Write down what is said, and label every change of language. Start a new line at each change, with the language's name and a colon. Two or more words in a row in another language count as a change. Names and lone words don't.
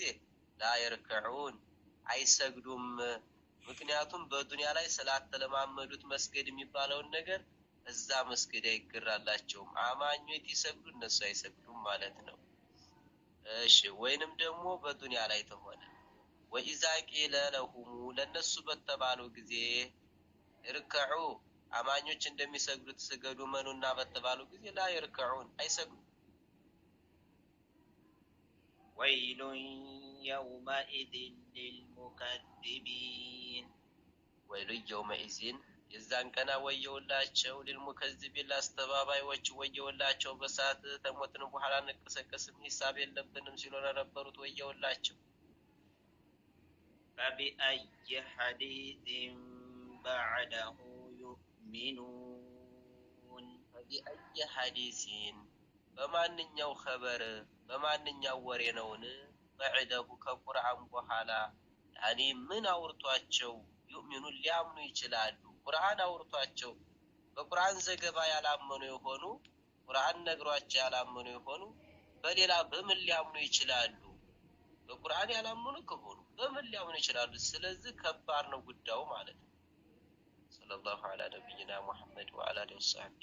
Arabic: لا يركعون
Amharic: አይሰግዱም ምክንያቱም በዱንያ ላይ ስላተለማመዱት መስገድ የሚባለውን ነገር እዛ መስገድ አይገራላቸውም አማኞች ይሰግዱ እነሱ አይሰግዱም ማለት ነው እሺ ወይንም ደግሞ በዱንያ ላይ ተሆነ
Arabic: وإذا قيل لهم
Amharic: ለነሱ በተባሉ ጊዜ እርክዑ አማኞች እንደሚሰግዱት ስገዱ መኑና በተባሉ ጊዜ
Arabic: لا يركعون
Amharic: አይሰግዱም
Arabic: ويل يومئذ للمكذبين ويل يومئذ
Amharic: የዛን ቀና ወየውላቸው ለልሙከዚቢን ላስተባባዮች ወየውላቸው በሰዓት ተሞትን በኋላ እንቀሰቀስም ሂሳብ የለብንም ሲሉ ለነበሩት ወየውላቸው
Arabic: فبأي حديث بعده يؤمنون فبأي حديث
Amharic: በማንኛው ኸበር በማንኛው ወሬ ነውን بعده ከቁርአን በኋላ ያኒ ምን አውርቷቸው يؤمنون ሊያምኑ ይችላሉ ቁርአን አውርቷቸው በቁርአን ዘገባ ያላመኑ የሆኑ ቁርአን ነግሯቸው ያላመኑ የሆኑ በሌላ በምን ሊያምኑ ይችላሉ በቁርአን ያላመኑ ከሆኑ በምን ሊያምኑ ይችላሉ ስለዚህ ከባድ ነው ጉዳዩ ማለት ነው
Arabic: صلى الله على نبينا محمد وعلى آله وسلم